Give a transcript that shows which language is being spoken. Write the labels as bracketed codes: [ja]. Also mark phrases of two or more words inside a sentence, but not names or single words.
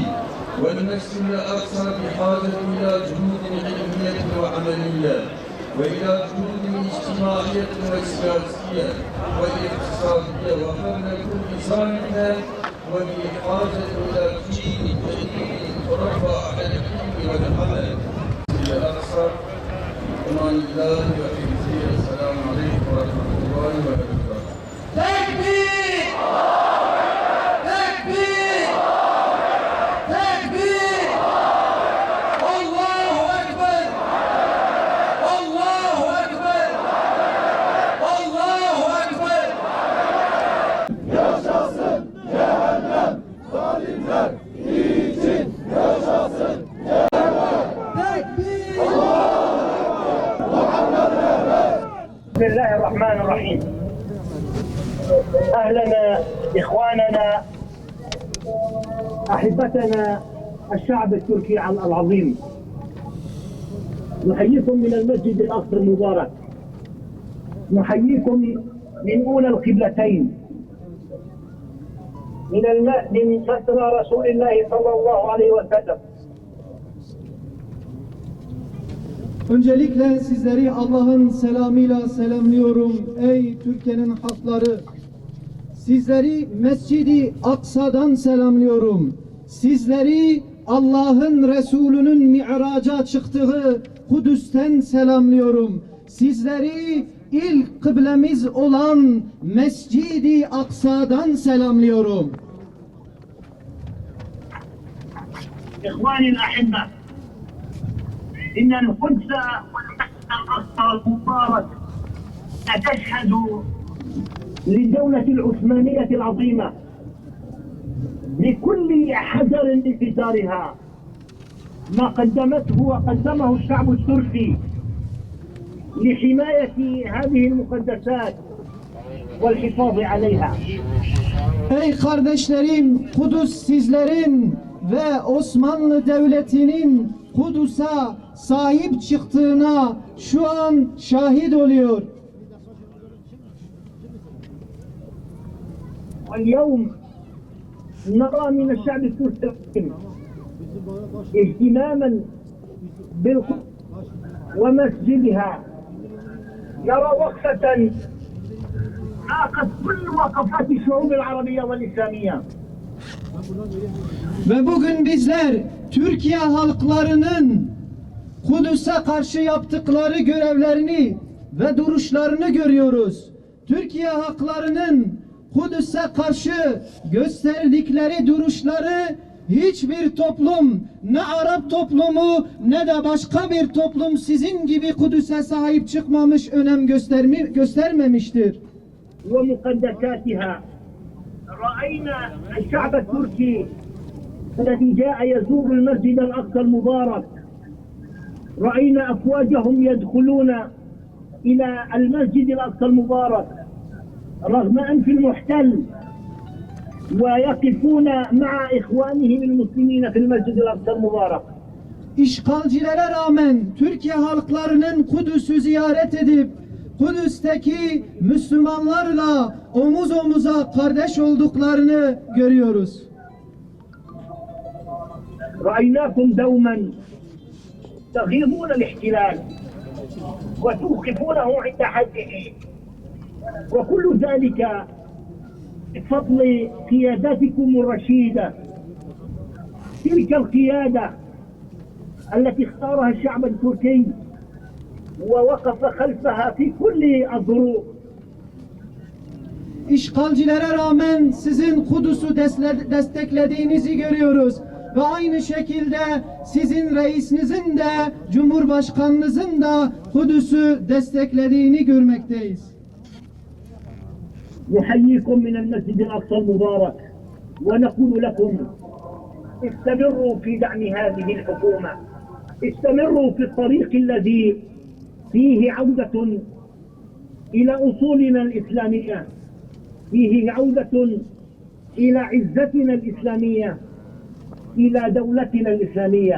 [ar] والمسجد الأقصى بحاجة إلى جهود علمية وعملية وإلى جهود اجتماعية وسياسية واقتصادية وفن كل ذلك وبحاجة إلى جيل جديد ترفع على العلم والعمل. الأقصى أمان الله وحفظه. السلام عليكم ورحمة الله وبركاته. [tr] Tekbir! Tekbir! Tekbir! [ar] الله أكبر! الله أكبر! الله أكبر! [tr] Yaşasın cehennem, zalimler için yaşasın cehennem. Tekbir! [ar] بسم الله الرحمن الرحيم. أهلنا إخواننا أحبتنا الشعب التركي العظيم، نحييكم من المسجد الأقصى المبارك، نحييكم من أولى القبلتين، من مسرى رسول الله صلى الله عليه وسلم، [tr] Öncelikle sizleri Allah'ın selamıyla selamlıyorum ey Türkiye'nin halkları. Sizleri Mescid-i Aksa'dan selamlıyorum. Sizleri Allah'ın Resulü'nün Mi'raca çıktığı Kudüs'ten selamlıyorum. Sizleri ilk kıblemiz olan Mescid-i Aksa'dan selamlıyorum. [ar] إخواني الأحبة إن القدس والمسجد الأقصى المبارك أتشهد للدولة العثمانية العظيمة لكل حجر لجدارها ما قدمته وقدمه الشعب التركي لحماية هذه المقدسات والحفاظ عليها. [tr] Ey kardeşlerim, Kudüs sizlerin ve Osmanlı Devleti'nin Kudüs'e sahip çıktığına şu an şahit oluyor. [ar] واليوم نرى من الشعب التركي اهتماما بالقدس ومسجدها، يرى وقفة ناقص كل وقفات الشعوب العربية والإسلامية. [tr] Ve bugün bizler Türkiye halklarının Kudüs'e karşı yaptıkları görevlerini ve duruşlarını görüyoruz. Türkiye halklarının Kudüs'e karşı gösterdikleri duruşları hiçbir toplum, ne Arap toplumu ne de başka bir toplum sizin gibi Kudüs'e sahip çıkmamış, önem göstermemiştir. [ar] ومقدساتها رأينا الشعب التركي الذي جاء يزور المسجد الأقصى المبارك، رأينا أفواجهم يدخلون إلى المسجد الأقصى المبارك رغم أنف المحتل ويقفون مع إخوانهم المسلمين في المسجد الأقصى المبارك. [tr] İşgalcilere rağmen Türkiye halklarının Kudüs'ü ziyaret edip Kudüs'teki Müslümanlarla omuz omuza kardeş olduklarını görüyoruz. [ar] رأيناكم دوما تغيظون الاحتلال وتوقفونه عند حده، وكل ذلك بفضل قيادتكم الرشيدة، تلك القيادة التي اختارها الشعب التركي ووقف خلفها في كل الظروف. [tr] İşgalcilere rağmen sizin Kudüs'ü desteklediğinizi görüyoruz. Ve aynı şekilde sizin reisinizin de Cumhurbaşkanınızın da Kudüs'ü desteklediğini görmekteyiz. [ar] نحييكم من المسجد الأقصى المبارك ونقول لكم استمروا في دعم هذه الحكومة، استمروا في الطريق الذي فيه عودة إلى أصولنا الإسلامية، فيه عودة إلى عزتنا الإسلامية، إلى دولتنا الإسلامية.